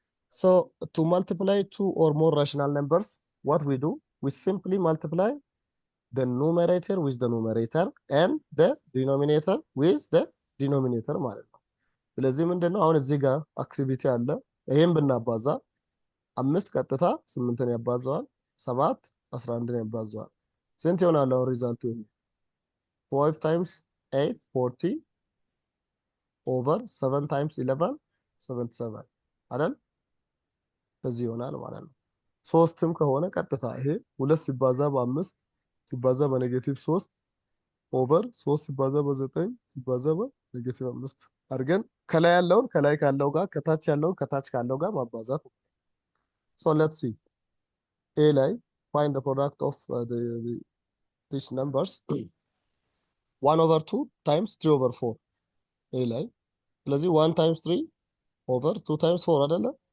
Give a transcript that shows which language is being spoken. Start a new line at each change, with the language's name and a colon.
English: So to multiply two or more rational numbers, what we do? We simply multiply the numerator with the numerator and the denominator
Amharic: with the denominator ማለት ነው። ስለዚህ ምንድነው አሁን እዚህ ጋር አክቲቪቲ አለ። ይሄን ብናባዛ 5 ቀጥታ 8ን ያባዛዋል፣ 7 11ን ያባዛዋል። ስንት ይሆናል አሁን ሪዛልቱ?
English: 5 times 8 40 over 7 times 11 77
Amharic: አይደል? በዚህ ይሆናል ማለት ነው። 3ም ከሆነ ቀጥታ ይሄ 2 ሲባዛ በ5 ሲባዛ በኔጌቲቭ 3 ኦቨር 3 ሲባዛ በ9 ሲባዛ በኔጌቲቭ 5 አድርገን ከላይ ያለውን ከላይ ካለው ጋር ከታች ያለውን ከታች ካለው ጋር ማባዛት።
English: so let's see a ላይ find the product of these numbers 1 over 2 times 3 over 4 a ላይ ስለዚህ 1 times 3 over 2 times 4
Amharic: አይደለ?